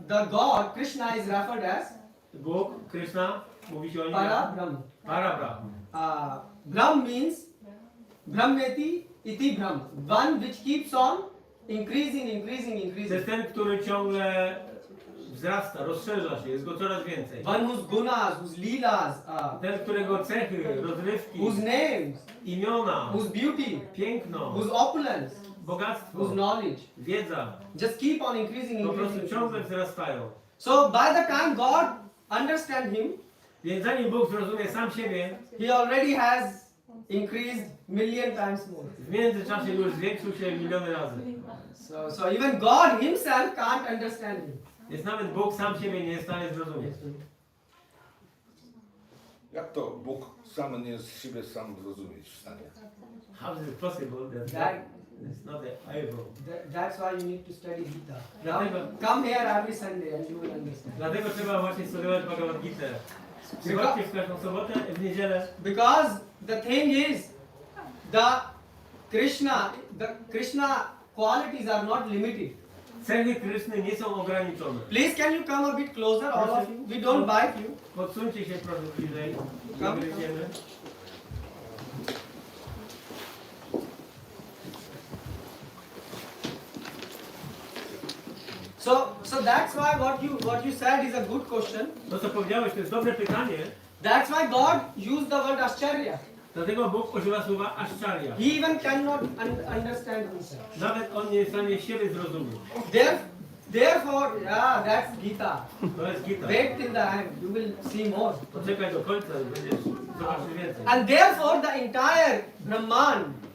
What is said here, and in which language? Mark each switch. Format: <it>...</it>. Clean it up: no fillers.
<en>the God Krishna is referred as</en> <pl>Bóg, Krishna, mówi się o nim Para Brahm. Para-Brahm.</pl> <en>Brahm means Brahmeti iti Brahm, one which keeps on increasing.</en> <pl>To jest ten, który ciągle wzrasta, rozszerza się, jest go coraz więcej.</pl> <en>One whose gunas, whose leelas,</en> <pl>Ten, którego cechy, rozrywki,</pl> <en>whose names,</en> <pl>imiona,</pl> <en>whose beauty,</en> <pl>piękno,</pl> <en>whose opulence,</en> <pl>bogactwo,</pl> <en>whose knowledge,</en> <pl>wiedza</pl> <en>just keep on increasing.</en> <pl>po prostu ciągle wzrastają.</pl> <en>So by the time God understands him,</en> <pl>Więc zanim Bóg zrozumie sam siebie,</pl> <en>he already has increased million times more.</en> <pl>w międzyczasie już zwiększył się miliony razy.</pl> <en>So even God himself can't understand him.</en> <pl>Więc nawet Bóg sam siebie nie jest w stanie zrozumieć. Jak to Bóg sam nie jest siebie sam zrozumieć w stanie?</pl> <en>How is it possible that That, it's not able? that's why you need to study Gita.</en> <pl>Dlatego-</pl> <en>Come here every Sunday and you will understand.</en> <pl>Dlatego trzeba właśnie studiować Bhagavad-Gitę. Przychodźcie w każdą sobotę, w niedzielę.</pl> <en>Because the thing is, the Krishna qualities are not limited.</en> <pl>Cechy Kryszny nie są ograniczone.</pl> <en>Please can you come a bit closer, all of you? We don't bite you.</en> <pl>Podsuńcie się proszę bliżej.</pl> <en>Come.</en> <pl>Gryziemy.</pl> <en>So that's why what you said is a good question.</en> <pl>To co powiedziałeś, to jest dobre pytanie.</pl> <en>That's why God used the word Ascharya.</en> <pl>Dlatego Bóg używa słowa Aszczarya.</pl> <en>He even cannot understand himself.</en> <pl>Nawet on nie jest w stanie siebie zrozumieć.</pl> <en>Therefore, that's Gita.</en> <pl>To jest Gita.</pl> <en>Wait till the end, you will see more.</en> <pl>Poczekaj do końca i będziesz zobaczyć więcej.</pl> <en>And therefore, the entire Brahman,</en>